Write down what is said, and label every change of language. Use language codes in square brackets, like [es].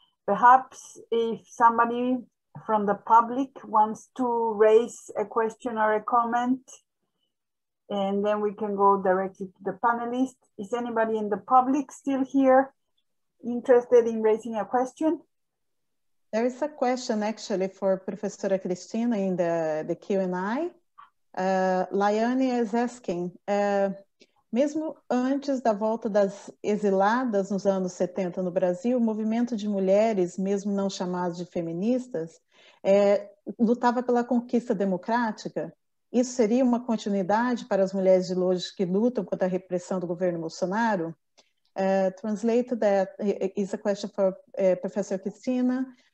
[en] Perhaps if somebody from the public wants to raise a question or a comment, and then we can go directly to the panelists. Is anybody in the public still here interested in raising a question? There is a question actually for Professora Cristina in the Q&A. Laiane is asking, [pt] mesmo antes da volta das exiladas nos anos 70 no Brasil, o movimento de mulheres, mesmo não chamadas de feministas, lutava pela conquista democrática. Isso seria uma continuidade para as mulheres de hoje que lutam contra a repressão do governo Bolsonaro? [en] Translate that is a question for Professor Cristina.